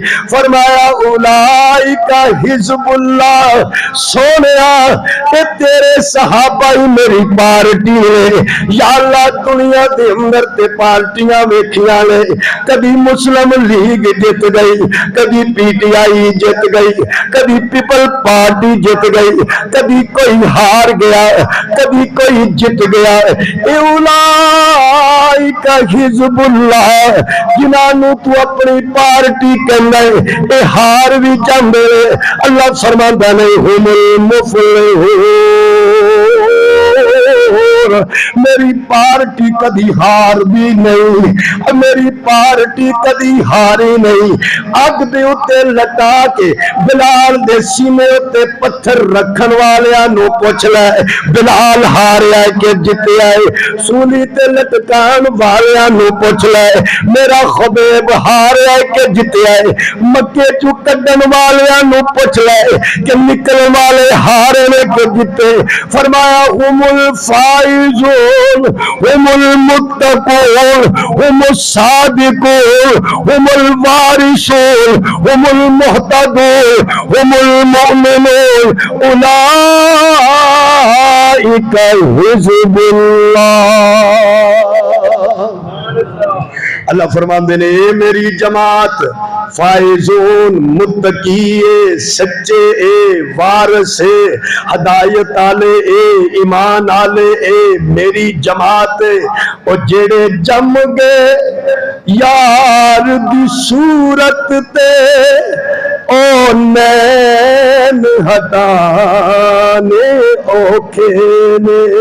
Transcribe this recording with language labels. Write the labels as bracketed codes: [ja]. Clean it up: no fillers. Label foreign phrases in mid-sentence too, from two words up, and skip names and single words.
[pa] فرمایا [ar] اولئک حزب اللہ، [pa] سونیا کہ تیرے صحابہ ہی میری پارٹی ہے۔ یا اللہ دنیا دے اندر تے پارٹیاں ویکھیاں نے، کبھی مسلم لیگ جت گئی، کبھی پی ٹی آئی جت گئی، کبھی پیپل پارٹی جت گئی، کبھی کوئی ہار گیا، کبھی کوئی جت گیا۔ [ar] اولئک حزب اللہ، [pa] جنہاں تو اپنی پارٹی کہنا ہے اے ہار بھی جاندے، اللہ فرماندا نہیں [ar] ہم المفلحون، [pa] میری پارٹی کدی ہار بھی نہیں، میری پارٹی کدی ہاری نہیں۔ اگ دے اتے لٹا کے بلال دے سینے اتے پتھر رکھن والیاں نو پوچھ لے بلال ہاریا ہے کہ جتیا ہے، سولی تے لٹکان والیاں نو پوچھ لے میرا خبیب ہاریا ہے کہ جتیا ہے، مکے چو کڈن والیاں نو پوچھ لے کہ نکل والے ہارے نے کہ جتے۔ [ar] فرمایا ہم الفائزون، ہم المتقون، ہم الصادقون، ہم الوارثون، ہم المہتدون، ہم المؤمنون، اولئک حزب اللہ۔ [pa] اللہ فرماندے نے اے میری جماعت فائزون، متقی سچے اے، وارث اے، ہدایت آلے اے، ایمان آلے اے، میری جماعت او جڑے جم گئے یار دی صورت تے او نین ہٹانے اوکھے نے۔